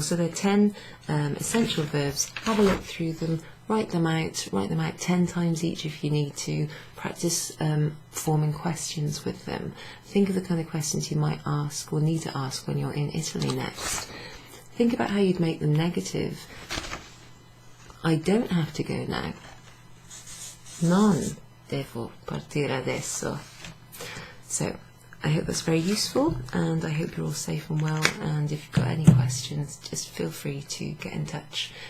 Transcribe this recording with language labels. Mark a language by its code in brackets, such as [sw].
[en] So there are 10 essential verbs. Have a look through them, write them out 10 times each if you need to. Practice forming questions with them. Think of the kind of questions you might ask or need to ask when you're in Italy next. Think about how you'd make them negative. I don't have to go now. [it] Non devo partire adesso. [en] So I hope that's very useful, and I hope you're all safe and well, and if you've got any questions just feel free to get in touch.